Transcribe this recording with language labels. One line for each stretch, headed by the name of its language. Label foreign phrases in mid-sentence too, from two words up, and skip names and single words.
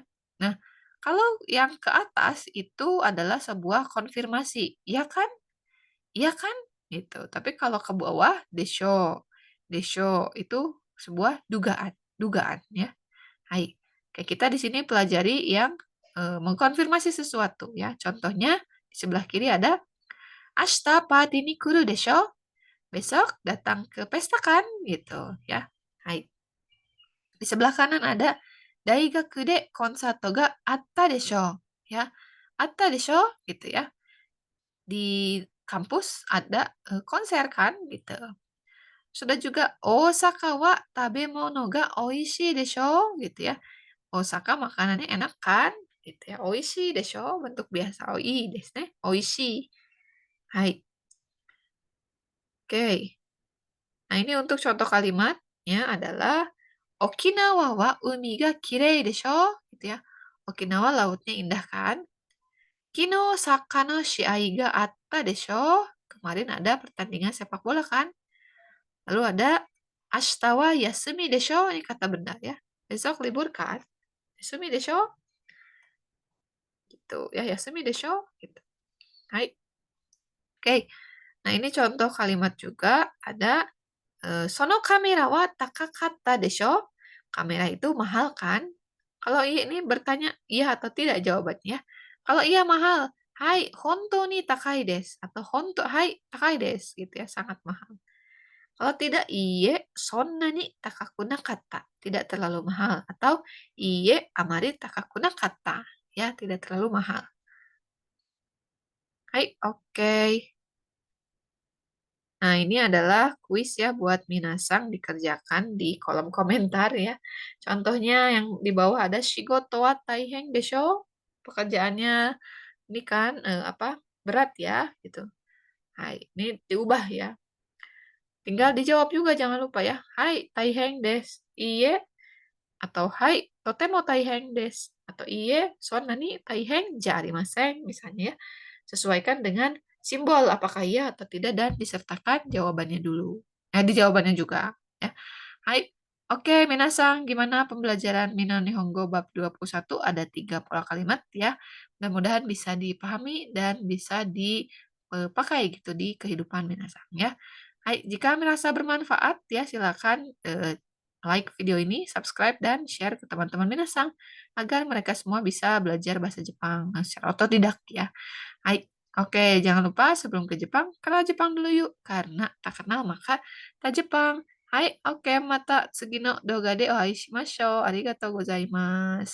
Indonesian: Nah, kalau yang ke atas itu adalah sebuah konfirmasi, ya kan? Iya kan? Gitu. Tapi kalau ke bawah, desho. Desho itu sebuah dugaan. Dugaan ya. Hai. Kayak kita di sini pelajari yang mengkonfirmasi sesuatu ya. Contohnya di sebelah kiri ada
Japanese: 明日パーティーに来るでしょ.
Indonesian: Besok datang ke pesta kan? Gitu ya. Hai. Di sebelah kanan ada
Japanese: 大学でコンサートがあったでしょ.
Indonesian: Ya.
Japanese: あったでしょ
Indonesian: gitu ya. Di kampus ada konser kan gitu. Sudah juga
Japanese: 大阪は食べ物が美味しいでしょ
Indonesian: gitu ya. Osaka makanannya enak kan? Gitu ya.
Japanese: 美味しいでしょ
Indonesian: bentuk biasa.
Japanese: Oh, いいですね.
Indonesian: Oishii. Hai. Oke. Nah, ini untuk contoh kalimatnya adalah
Japanese: 沖縄は海が綺麗でしょ
Indonesian: gitu ya. Okinawa lautnya indah kan?
Japanese: 昨日サッカーの試合があったでしょ.
Indonesian: Kemarin ada pertandingan sepak bola kan? Lalu ada
Japanese: 明日は休みでしょ.
Indonesian: Ini kata benar ya. Besok libur kan?
Japanese: 休みでしょ.
Indonesian: Gitu ya,
Japanese: 休みでしょ.
Indonesian: Gitu. Hai. Oke. Nah, ini contoh kalimat juga ada
Japanese: そのカメラは高かったでしょ.
Indonesian: Kamera itu mahal kan? Kalau iya ini bertanya iya atau tidak jawabannya. Kalau iya mahal, hai,
Japanese: 本当に高いです. Atau 本当、はい、高いです.
Indonesian: Gitu ya, sangat mahal. Kalau tidak,
Japanese: いいえ、そんなに高くなかった.
Indonesian: Tidak terlalu mahal.
Japanese: Atau いいえ、あまり高くなかった.
Indonesian: Ya, tidak terlalu mahal. Hai, oke. Nah, ini adalah kuis ya buat Minasang dikerjakan di kolom komentar ya. Contohnya yang di bawah ada
Japanese: 仕事は大変でしょ.
Indonesian: Pekerjaannya ini kan apa? Berat ya gitu. Hai, ini diubah ya. Tinggal dijawab juga jangan lupa ya.
Japanese: はい、大変です。いいえ atau hai, とても大変です. Atau いいえ、そんなに大変じゃありません
Indonesian: misalnya ya. Sesuaikan dengan simbol apakah iya atau tidak dan disertakan jawabannya dulu. Di jawabannya juga ya. Hai. Oke, Minasang, gimana pembelajaran Mino Nihongo bab 21? Ada 3 pola kalimat ya. Mudah-mudahan bisa dipahami dan bisa dipakai gitu di kehidupan Minasang ya. Hai, jika merasa bermanfaat ya silakan like video ini, subscribe dan share ke teman-teman Minasang agar mereka semua bisa belajar bahasa Jepang secara otodidak ya. Hai, oke, jangan lupa sebelum ke Jepang, kenal Jepang dulu yuk. Karena tak kenal maka tak Jepang.
Japanese: Hai, oke, また次の動画でお会いしましょう. ありがとうございます.